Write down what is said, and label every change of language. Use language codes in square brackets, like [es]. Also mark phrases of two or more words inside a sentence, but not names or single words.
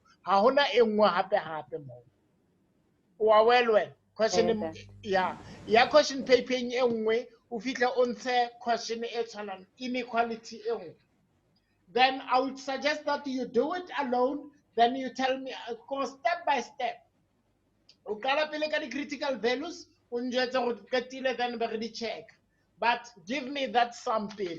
[st] Ha hona e nngwe hape mo. Wa well. Question ya [en] question paper [st] e nngwe o fitla o ntshe question e tshwanang inequality e nngwe. [en] Then I would suggest that you do it alone. Then you tell me, go step by step. [st] O kala pele ka [en] di-critical values, [st] o njwetse gore qetile then be re di check. [en] But give me that something.